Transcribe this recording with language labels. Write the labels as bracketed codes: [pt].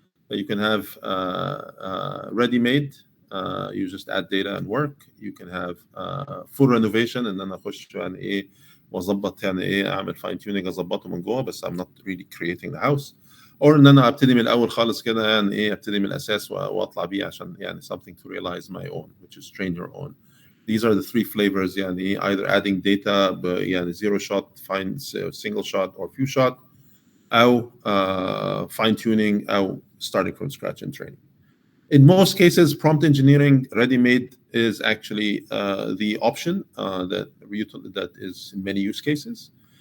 [en] You can have ready-made. You just add data and work. You can have full renovation [ar] ان انا اخش يعني ايه واظبط يعني ايه اعمل fine tuning اظبطه من جوه بس [en] I'm not really creating the house. [ar] or ان انا ابتدي من الاول خالص كده يعني ايه ابتدي من الاساس واطلع بيه عشان يعني [en] something to realize my own, which is train your own. These are the three flavors يعني either adding data يعني zero shot, find single shot or few shot, أو fine tuning أو starting from scratch and training. In most cases, prompt engineering ready-made is actually the option that is in many use cases.